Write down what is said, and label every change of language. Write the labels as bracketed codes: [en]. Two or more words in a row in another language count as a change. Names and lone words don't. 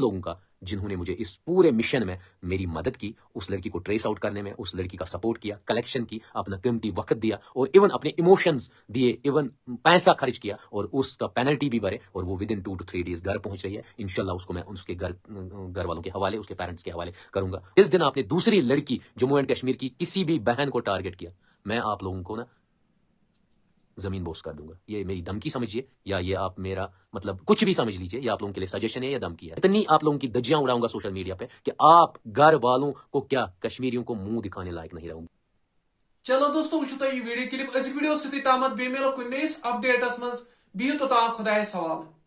[ur] لوگوں کا جنہوں نے مجھے اس پورے مشن میں میری مدد کی اس لڑکی کو ٹریس آؤٹ کرنے میں اس لڑکی کا سپورٹ کیا کلیکشن کی اپنا قیمتی وقت دیا اور ایون اپنے ایموشنز دیے ایون پیسہ خرچ کیا اور اس کا پینلٹی بھی بھرے اور وہ ودن [en] 2 to 3 days [ur] گھر پہنچ رہی ہے انشاءاللہ اس کو میں اس کے گھر والوں کے حوالے اس کے پیرنٹس کے حوالے کروں گا اس دن آپ نے دوسری لڑکی جموں اینڈ کشمیر کی کسی بھی بہن کو ٹارگٹ کیا میں آپ لوگوں کو نا زمین بوس کر دوں گا یہ میری دھمکی سمجھیے یا یہ آپ میرا مطلب کچھ بھی سمجھ لیجیے یہ آپ لوگوں کے لیے سجیشن ہے یا دھمکی ہے اتنی آپ لوگوں کی دجیاں اڑاؤں گا سوشل میڈیا پہ کہ آپ گھر والوں کو کیا کشمیریوں کو منہ دکھانے لائق نہیں رہوں گا [ks] چلو دوستو وٕچھِو تُہۍ یہِ ویڈیو کلپ أزیُک ویڈیو سۭتی تامتھ بیٚیہِ مِلو کُنہِ نٔیِس اپڈیٹس منٛز بِہِو توٚتام خۄدایس حوالہٕ